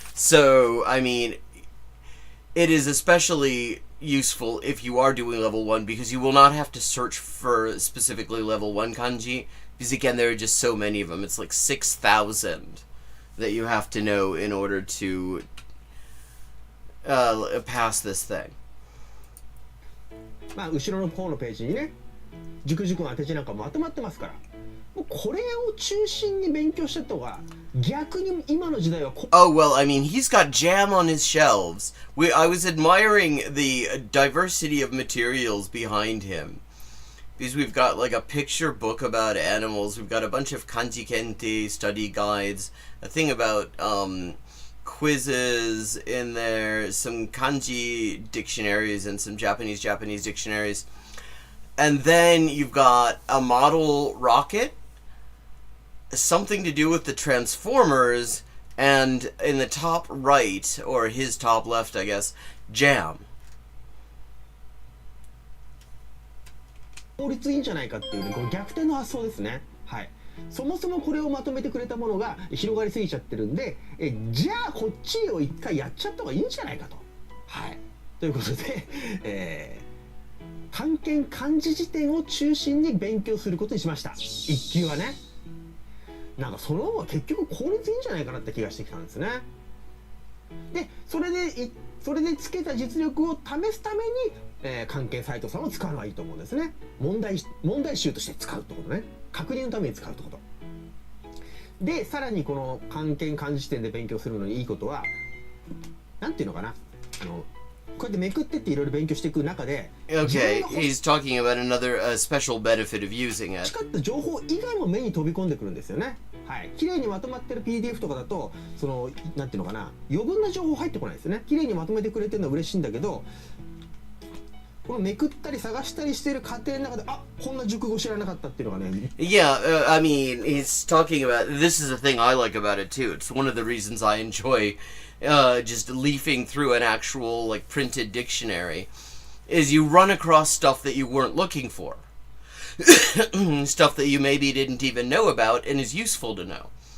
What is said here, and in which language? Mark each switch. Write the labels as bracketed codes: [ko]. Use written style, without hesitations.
[en] So, I mean, it is especially useful if you are doing level 1 because you will not have to search for specifically level 1 kanji. Because again, there are just so many of them. It's like 6,000 that you have to know in order to pass this thing. [ja] まあ後ろの方のページにね、熟々の当て字なんかまとまってますから、もうこれを中心に勉強してった方が逆に今の時代は。 [en] Oh well, I mean, he's got jam on his shelves. I was admiring the diversity of materials behind him. Because we've got like a picture book about animals, we've got a bunch of kanji kente study guides, a thing about quizzes in there, some kanji dictionaries and some Japanese dictionaries. And then you've got a model rocket, something to do with the Transformers, and in the top right, or his top left, I guess, jam. [ja] 効率いいんじゃないかっていうね、この逆転の発想ですね。はい。そもそもこれをまとめてくれたものが広がりすぎちゃってるんで、じゃあこっちを一回やっちゃった方がいいんじゃないかと。はい。ということで、漢検漢字辞典を中心に勉強することにしました。 1級はね。なんかその方が結局効率いいんじゃないかなって気がしてきたんですね。で、それでつけた実力を試すために、漢検サイトさんを使うのがいいと思うんですね。問題集として使うってことね。確認のために使うってこと。で、さらにこの漢検漢字辞典で勉強するのにいいことは、なんていうのかな、こうやってめくってっていろいろ勉強していく中で、 [en] Okay, he's talking about another special benefit of using it. [ja] 欲しかった情報以外も目に飛び込んでくるんですよね。はい、綺麗にまとまってる PDF とかだと、そのなんていうのかな、余分な情報入ってこないですよね。綺麗にまとめてくれてるのは嬉しいんだけど、このめくったり探したりしてる過程の中で、あ、こんな熟語知らなかったっていうのがね。 [en] Yeah, I mean, he's talking about, this is the thing I like about it too. It's one of the reasons I enjoy just leafing through an actual like printed dictionary, is you run across stuff that you weren't looking for. Stuff that you maybe didn't even know about and is useful to know.